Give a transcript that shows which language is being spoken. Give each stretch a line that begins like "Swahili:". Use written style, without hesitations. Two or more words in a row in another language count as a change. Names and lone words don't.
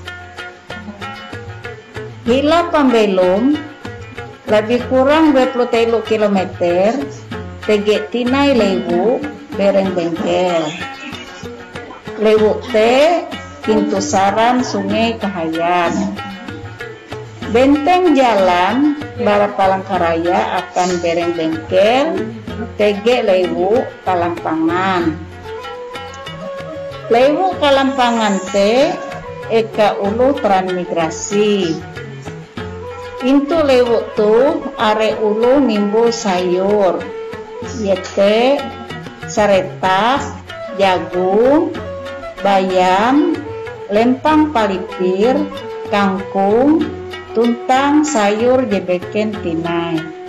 Ngaju: Hila pambelum lebih kurang 23 km tege tinai lewu bereng bengkel. Lewu te pintu saran Sungai Kahayan. Benteng jalan bara Palangkaraya akan bereng bengkel tege lewu Kalampangan. Lewu Kalampangan te eka ulu transmigrasi. Intu lewu tu are ulu nimbul sayur, yete saretak, jagung, bayam, lempang palipir, kangkung, tuntang sayur jebeken tinai.